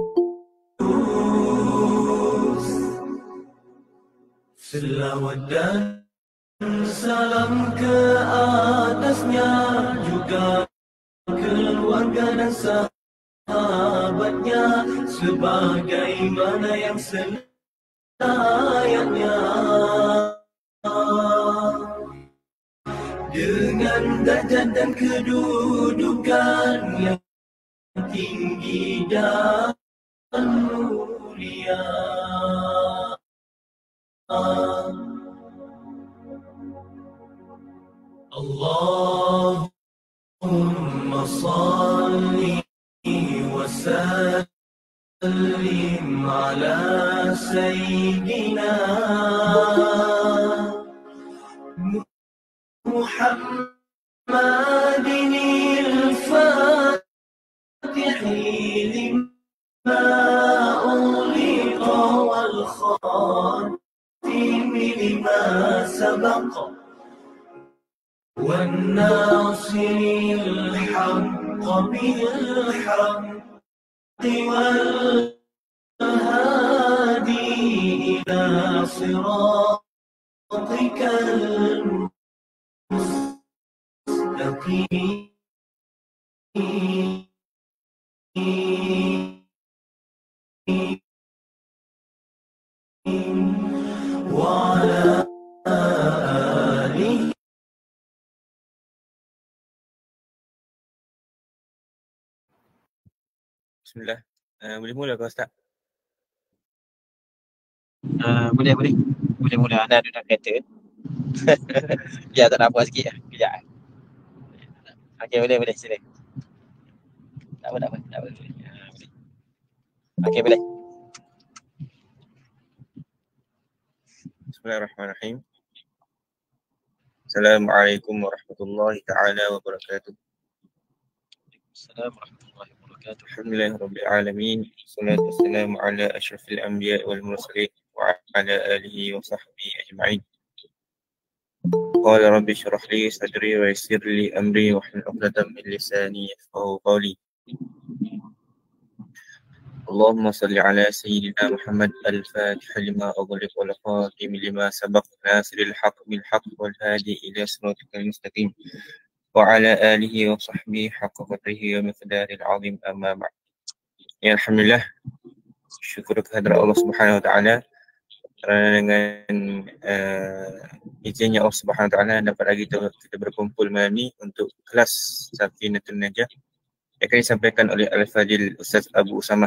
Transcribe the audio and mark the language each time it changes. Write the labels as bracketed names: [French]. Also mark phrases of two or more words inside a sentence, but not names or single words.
[Malay] Selawat dan salam ke atasnya, juga keluarga dan sahabatnya, sebagaimana yang selayaknya, dengan derajat dan kedudukan yang tinggi dan mulia. [Arabic] اللهم صل وسلم على سيدنا محمد الفاتح لما أغلق والخاتم لما سبق والناصر الحق بالحق والهادي إلى صراطك المستقيم وعلى آله. [Malay] Bismillah. Boleh mula ke Ustaz? Boleh mula. Anda ada nak kata. Ya, tak nampak sikit lah. Kejap. Okey, boleh sila. Tak apa. Boleh. Okey, boleh. [Arabic] بسم الله الرحمن الرحيم. السلام عليكم ورحمة الله تعالى وبركاته. السلام عليكم ورحمة الله وبركاته. الحمد لله رب العالمين. والصلاة والسلام على أشرف الأنبياء والمرسلين وعلى آله وصحبه أجمعين. قال رب اشرح لي صدري ويسر لي أمري واحلل عقدة من لساني يفقهوا قولي. اللهم صل على سيدنا محمد الفاتح لما أغلق والخاتم لما سبق ناصر الحق بالحق والهادي إلى صراطك المستقيم وعلى آله وصحبه حق قدره ومقداره العظيم، أما بعد. [Malay] Ya, alhamdulillah, syukur kehadrat Allah [Arabic] سبحانه وتعالى [Malay] kerana dengan izinnya Allah [Arabic] سبحانه وتعالى [Malay] dapat lagi kita berkumpul malam ni untuk kelas Safinatun Najah yang akan disampaikan oleh Al-Fadil Ustaz Abu Usamah.